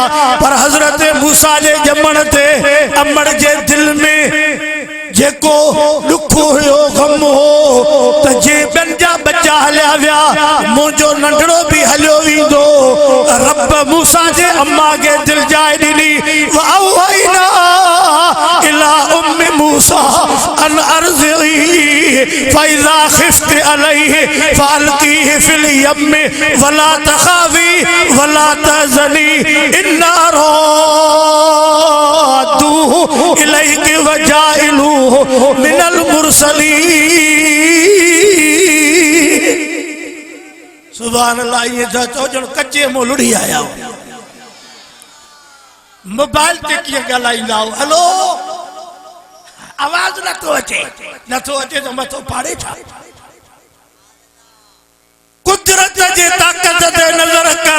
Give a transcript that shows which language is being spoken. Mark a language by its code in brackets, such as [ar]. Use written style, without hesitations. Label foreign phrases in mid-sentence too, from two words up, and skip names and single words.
[sd] पर हज़रत मूसा जे ॼमण ते अमड़ जे दिल में जेको दुख हुयो, गम हो त जे ॿियनि जा बच्चा हलिया विया, मुंहिंजो नंढड़ो बि हलियो वेंदो। रब मूसा जे अम्मा खे दिल जाए ॾिनी। [ar] وأوحينا إلى أم موسى أن أرضعيه فإذا خفت عليه فألقيه في اليم ولا تخافي ولا تحزني إنا رادوه إليك وجاعلوه من المرسلين. سبحان الله. [sd] ये चओ ॼण कच्चे मुंहुं लुड़ी आया। मोबाइल ते कीअं ॻाल्हाईंदा हो? हलो, आवाज़ नथो अचे त मथो फाड़े छा? कुदरत जे ताक़त ते नज़र कर।